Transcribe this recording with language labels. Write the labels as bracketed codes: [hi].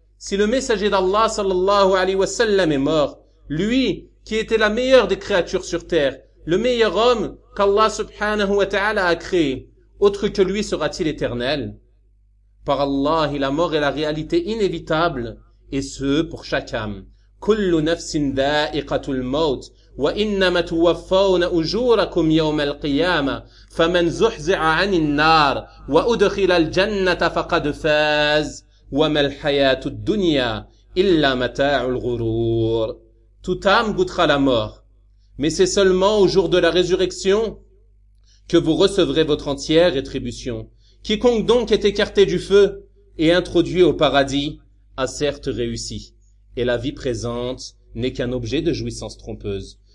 [fr] Si le messager d'Allah sallallahu alayhi wa sallam est mort, lui, qui était la meilleure des créatures sur terre, le meilleur homme qu'Allah subhanahu wa ta'ala a créé, autre que lui sera-t-il éternel? Par Allah, la mort est la réalité inévitable, et ce pour chaque âme. [ar] كل نفس ذائقة الموت وإنما توفون أجوركم يوم القيامة فمن زحزع عن النار وأدخل الجنة فقد فاز وما الحياة الدنيا إلا متاع الغرور. [fr] Toute âme goûtera la mort, mais c'est seulement au jour de la résurrection que vous recevrez votre entière rétribution. Quiconque donc est écarté du feu et introduit au paradis a certes réussi. Et la vie présente n'est qu'un objet de jouissance trompeuse.